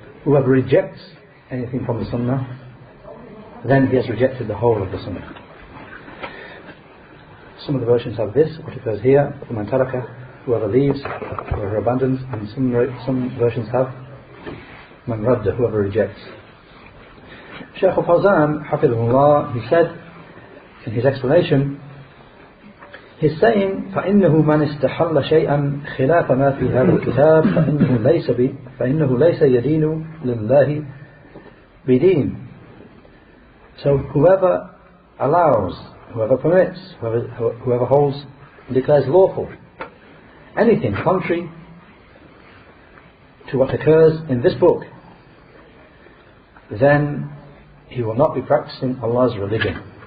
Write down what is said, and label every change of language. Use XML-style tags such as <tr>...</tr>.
<en>Whoever rejects anything from the Sunnah, then he has rejected the whole of the Sunnah. Some of the versions have this, what occurs here,</en> <ar>وَمَنْ تَرَكَ,</ar> <en>whoever leaves, whoever abandons, and some versions have</en> <ar>مَنْ رَدَّ,</ar> <en>whoever rejects. Shaykh Fawzan, hafidhullah, he said in his explanation, he's saying</en> <ar>فَإِنَّهُ مَنْ اسْتَحَلَّ شَيْئًا خِلَافَ مَا فِي هَذَا الْكِتَابِ فَإِنَّهُ لَيْسَ يَدِينُ لِلَّهِ بِدِينٍ.</ar> <en>So whoever allows, whoever permits, whoever holds, declares lawful anything contrary to what occurs in this book, then he will not be practicing Allah's religion.</en>